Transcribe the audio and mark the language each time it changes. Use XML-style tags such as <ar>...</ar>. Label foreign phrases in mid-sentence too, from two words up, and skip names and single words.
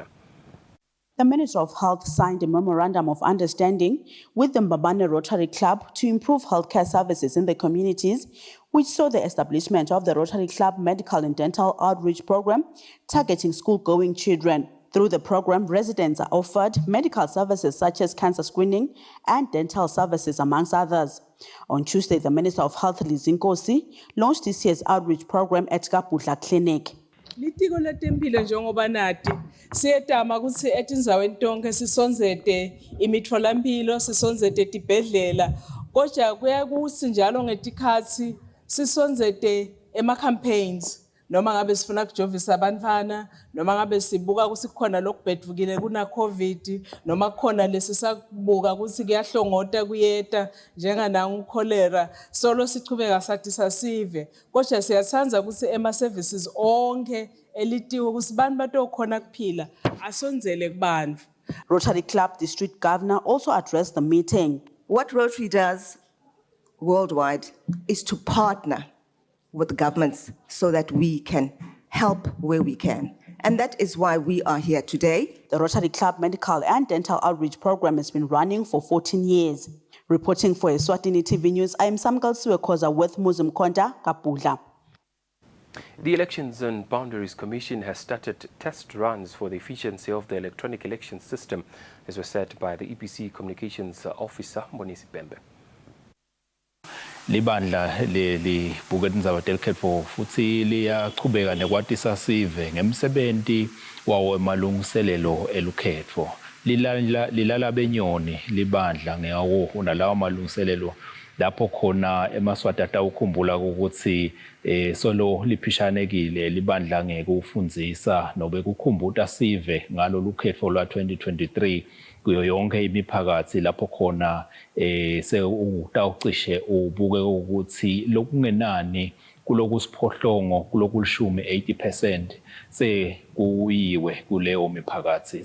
<en>The Minister of Health signed a memorandum of understanding with the Mbabane Rotary Club to improve healthcare services in the communities, which saw the establishment of the Rotary Club Medical and Dental Outreach Program targeting school-going children. Through the program, residents are offered medical services such as cancer screening and dental services, amongst others. On Tuesday, the Minister of Health, Nkosi, launched this year's outreach program at Kapula Clinic.</en> <ss>Litiko letempilo njengoba nati siyetama ukuthi etindzaweni tonke sisonzete imitfolampilo sisonzete tibhedlela kodwa kuyakuthi njalo ngetikhathi sisonzete ema-campaigns noma ngabe sifuna kujovisa abantwana noma ngabe sibuka ukuthi kukhona lokubhedvukile kuna COVID noma kukhona lesisakubuka ukuthi kuyahlongota kuyeta njengananga ukholera solo sichubeka sathi sasive kodwa siyathanza ukuthi ema services onke elitiwe ukuthi bantu batokhona kuphila asonzele kubantu.</ss> <en>Rotary Club District Governor also addressed the meeting. What Rotary does worldwide is to partner with governments so that we can help where we can. And that is why we are here today. The Rotary Club Medical and Dental Outreach Program has been running for 14 years. Reporting for Eswatini TV News, I am Samgal Suekoza with Muslim Konta, Kapula. The Elections and Boundaries Commission has started test runs for the efficiency of the electronic election system, as was said by the EPC Communications Officer, Monisi Pembe.</en> <ss>Libandla libuke indaba delikhetfo futhi liyachubeka nekwatisa sive ngemsebenzi wawo emalungiselelo elukhetfo lilala benyoni libandla ngawo unalawa malungiselelo lapho khona eMaswati atawukhumbula ukuthi solo liphishanekile libandla ngeke ufundzisa nobe kukhumbuta sive ngalo lukhetfo lwa 2023 kuyo yonke imiphakathi lapho khona sewutawucishe ubuke ukuthi lokungenani kulokusiphohlongo kulokulishumi 80% sekuyiwe kuleyo miphakathi.</ss>